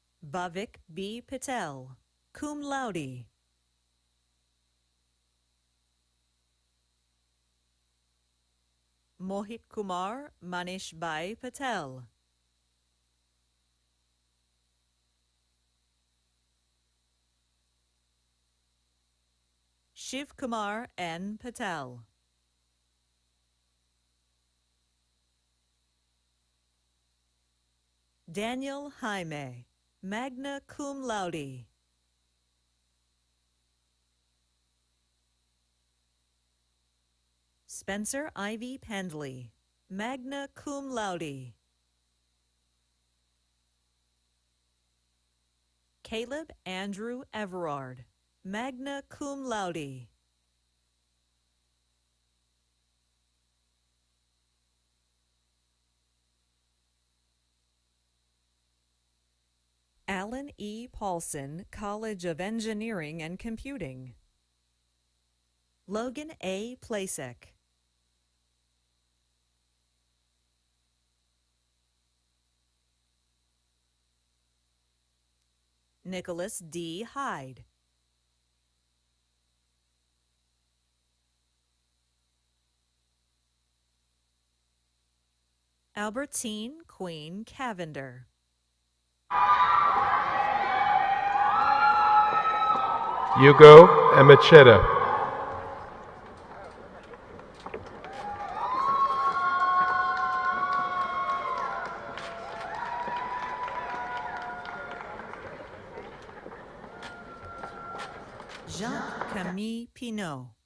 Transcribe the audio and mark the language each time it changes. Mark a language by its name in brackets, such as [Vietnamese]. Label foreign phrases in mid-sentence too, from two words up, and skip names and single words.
[English] Bhavik B. Patel, [Latin] cum laude. [English] Mohit Kumar Manish Bhai Patel. Shiv Kumar N. Patel. Daniel Jaime, [Latin] magna cum laude. [English] Spencer Ivy Pendley, [Latin] magna cum laude. [English] Caleb Andrew Everard, [Latin] magna cum laude. [English] Alan E. Paulson, College of Engineering and Computing. Logan A. Plasek. Nicholas D. Hyde. Albertine Queen Cavender. Hugo Emecheta. Jacques-Camille Pinot.